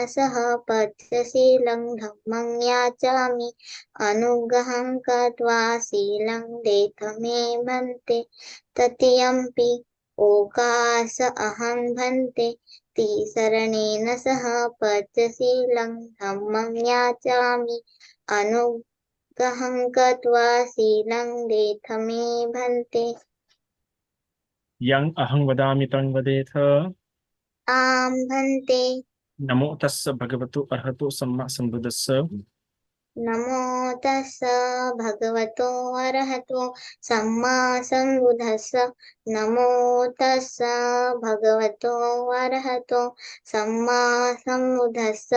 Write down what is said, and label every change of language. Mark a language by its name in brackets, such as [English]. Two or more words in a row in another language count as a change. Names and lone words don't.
[Pali] सह पञ्चशीलं धम्मं याचामि अनुग्रहं कृत्वा शीलं तीर्थ मे भन्ते तृतीयम्पि ओकास अहं भन्ते तिसरणेन सह पञ्चशीलं धम्मं याचामि अनुग्रहं कृत्वा शीलं देथ मे भन्ते। यं अहं वदामि तं वदेथ। [Hindi] आं भन्ते। [Pali] नमो तस्य भगवतो अरहतो सम्मा सम्बुद्धस्य। नमो तस्स भगवतो अरहतो सम्मा सम्बुद्धस्स। नमो तस्स भगवतो अरहतो सम्मा सम्बुद्धस्स।